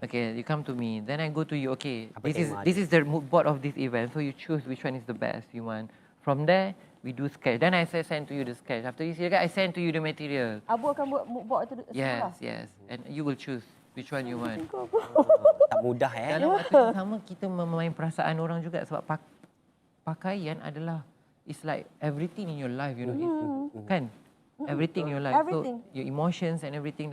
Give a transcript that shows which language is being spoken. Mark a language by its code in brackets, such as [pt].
[en] Okay, you come to me. Then I go to you. Okay, [ms] Apa tema [en] this is the mood board of this event. So you choose which one is the best you want. From there, we do sketch. Then I send to you the sketch. After you see the guy, I send to you the material. [ms] Abu akan buat mood board tu semua lah. [en] Yes. And you will choose which one you want. [ms] Tak mudah Dalam waktu yang sama, kita memain perasaan orang juga. Sebab pakaian adalah, [en] it's like everything in your life, you know. [ms] Kan? [en] Everything in your life. Everything. So, your emotions and everything.